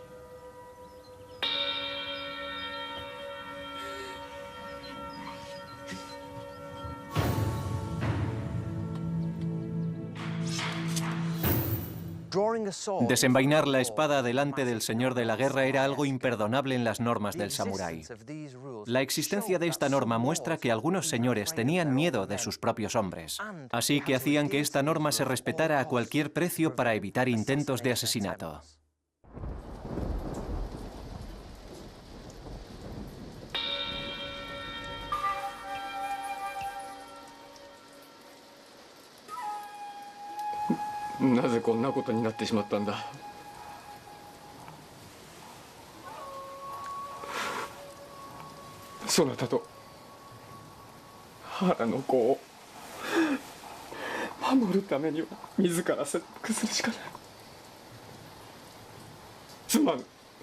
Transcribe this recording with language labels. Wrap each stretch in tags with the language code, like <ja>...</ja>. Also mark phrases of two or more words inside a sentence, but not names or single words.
<es>Desenvainar la espada delante del señor de la guerra era algo imperdonable en las normas del samurái. La existencia de esta norma muestra que algunos señores tenían miedo de sus propios hombres, así que hacían que esta norma se respetara a cualquier precio para evitar intentos de asesinato.</es> <ja>¿Nazeこんなことになってしまったんだ? そなたと原の子を守るためには自ら切腹するしかない。すまぬ。</ja>